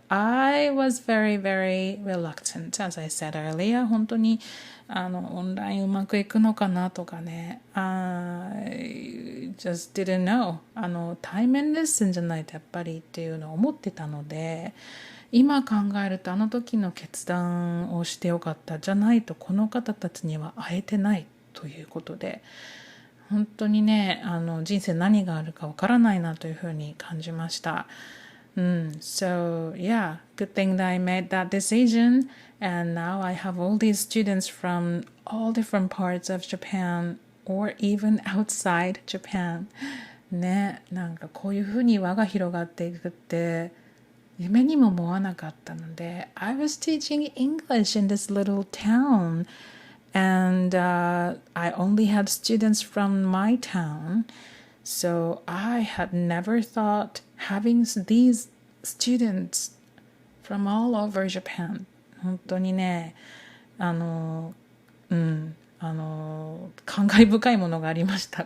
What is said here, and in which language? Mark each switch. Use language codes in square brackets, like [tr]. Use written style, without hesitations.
[en] I was very, very reluctant, as I said earlier. [ja] 本当にオンラインうまくいくのかなとかね。 [en] I just didn't know. [ja] 対面レッスンじゃないとやっぱりっていうのを思ってたので、今考えるとあの時の決断をしてよかったじゃないとこの方たちには会えてないということで、本当にね、人生何があるかわからないなというふうに感じました。 [en] So yeah, good thing that I made that decision, and now I have all these students from all different parts of Japan or even outside Japan. [ja] ね、なんかこういうふうに輪が広がっていくって夢にも思わなかったので、 [en] I was teaching English in this little town.And I only had students from my town, so I had never thought having these students from all over Japan. [ja] 本当にね、感慨深いものがありました。